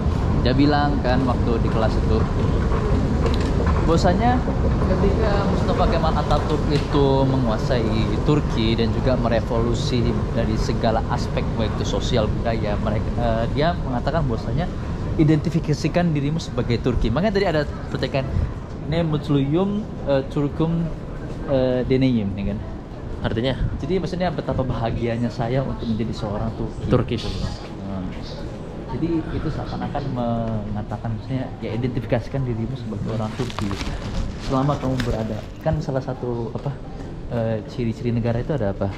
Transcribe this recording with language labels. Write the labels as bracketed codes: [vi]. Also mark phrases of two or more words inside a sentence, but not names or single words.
[id] Dia bilang kan waktu di kelas itu, bahwasanya ketika Mustafa Kemal Atatürk itu menguasai Turki dan juga merevolusi dari segala aspek baik itu sosial budaya, dia mengatakan bahwasanya identifikasikan dirimu sebagai Turki. Makanya tadi ada pertanyaan [tr] ne mutluyum Turkum deneyim, [id] ya kan? Artinya Jadi maksudnya betapa bahagianya saya untuk menjadi seorang Turkish. gitu loh. Jadi itu seakan-akan mengatakan maksudnya ya identifikasikan dirimu sebagai orang Turki selama kamu berada. Kan salah satu ciri-ciri negara itu ada apa?